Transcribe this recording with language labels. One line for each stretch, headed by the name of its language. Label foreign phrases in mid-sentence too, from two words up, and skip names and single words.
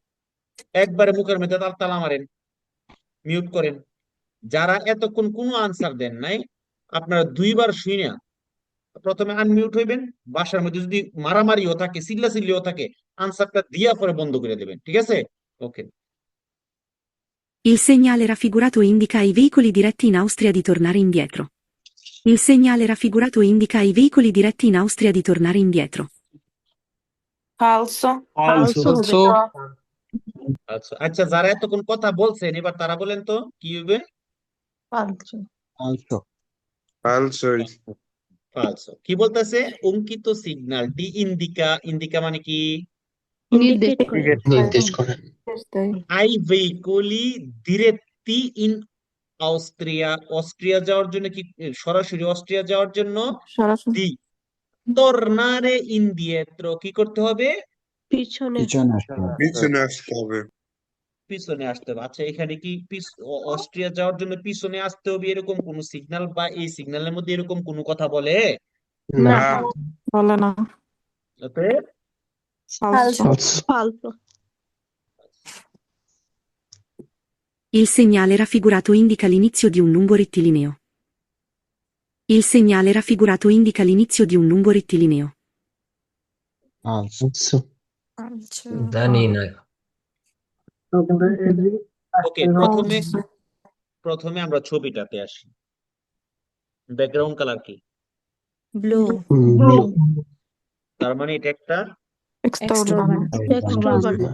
Bangla: একবারে মুখের মধ্যে তালা মারেন, মিউট করেন। যারা এতক্ষণ কোনো আনসার দেন নাই, আপনারা দুইবার শুইনা প্রথমে আনমিউট হইবেন। বাসার মধ্যে যদি মারামারিও থাকে, চিল্লাচিল্লিও থাকে, আনসারটা দিয়া পরে বন্ধ করে দেবেন, ঠিক আছে? ওকে।
Italian: Il segnale raffigurato indica ai veicoli diretti in Austria di tornare indietro. Il segnale raffigurato indica ai veicoli diretti in Austria di tornare indietro. Falso. Falso.
Bangla: আচ্ছা আচ্ছা, যারা এতক্ষণ কথা বলছেন এবার তারা বলেন তো কি হবে? Falso. Falso. ফালসো। কি বলতেছে? অঙ্কিত সিগন্যালটি ইন্ডিকা, ইন্ডিকা মানে কি? নির্দেশ করেন।
Italian: ai veicoli diretti in Austria,
Bangla: অস্ট্রিয়া যাওয়ার জন্য কি, সরাসরি অস্ট্রিয়া যাওয়ার জন্য সরাসরি দি
Italian: tornare indietro
Bangla: কি করতে হবে? পিছনে আসতে হবে। পিছনে আসতে হবে। আচ্ছা, এখানে কি অস্ট্রিয়া যাওয়ার জন্য পিছনে আসতে হবে এরকম কোন সিগন্যাল বা এই সিগন্যালের মধ্যে এরকম কোনো কথা বলে? না। না। বলে না। অতএব
Italian: Falso. Il segnale raffigurato indica l'inizio di un lungo rettilineo. Il segnale raffigurato indica l'inizio di un lungo rettilineo. Falso.
Bangla: জানি না। ওকে, প্রথমে প্রথমে আমরা ছবিটাতে আসি। ব্যাকগ্রাউন্ড কালার কি? ব্লু Blue. তার মানে এটা একটা, Extrovert.